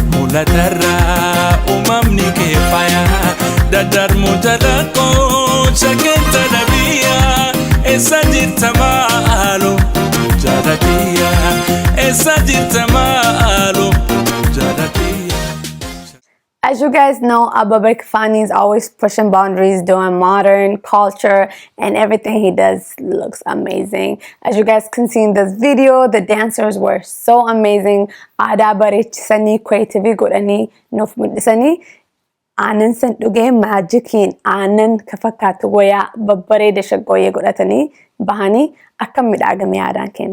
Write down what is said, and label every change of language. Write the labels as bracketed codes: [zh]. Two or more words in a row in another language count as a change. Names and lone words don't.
[om] Latarraa uumamni kee faaya daddarmu jalaqoo shakkenta dhabiyaa eessa jirta maaloo jaalatiyyaa eessa jirta maaloo jaalatiyyaa. [en] As you guys know, Ababa Kifani is always pushing boundaries, doing modern culture, and everything he does looks amazing. As you guys can see in this video, the dancers were so amazing. [om] Ada bareechisanii creativity godhanii nuuf mul'isanii aannan san dhugee maajikiin aannan ka fakkaatu wayaa babbareeda shaggooyyee godhatanii bahanii akka midhaagame aadaan kenna.